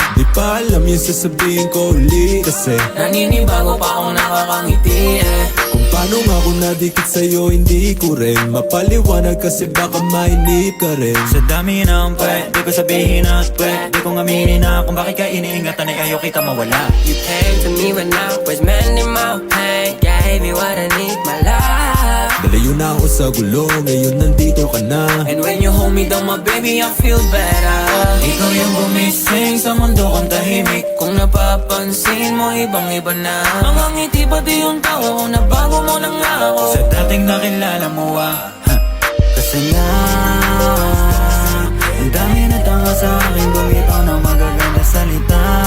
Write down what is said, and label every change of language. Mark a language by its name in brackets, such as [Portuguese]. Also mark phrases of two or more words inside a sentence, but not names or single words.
[Filipino] Di pa alam yung sasabihin ko uli. Kasi Naninibago pa akong nakakangiti kung paano nga ako nadikit sa'yo hindi ko rin mapaliwanag kasi baka mainip ka rin. Sa dami ng pwede ko sabihin at pwede kong aminin na kung bakit ka iniingatan ay ayaw kita mawala. [English] You came to me when I was mending my pain. Gave me what I need, my life. [Filipino] Nalayo na ako sa gulo, ngayon nandito ka na. [English] And when you hold me down my baby I feel better. [Filipino] Ikaw yung gumising sa mundo kong tahimik. Kung napapansin mo ibang iba na. Mga ngiti pati yung tawa ko na bago mo na nga ako. Sa dating nakilala mo kasi nga ang dami na tanga sa akin, bumitaw ng magaganda salita.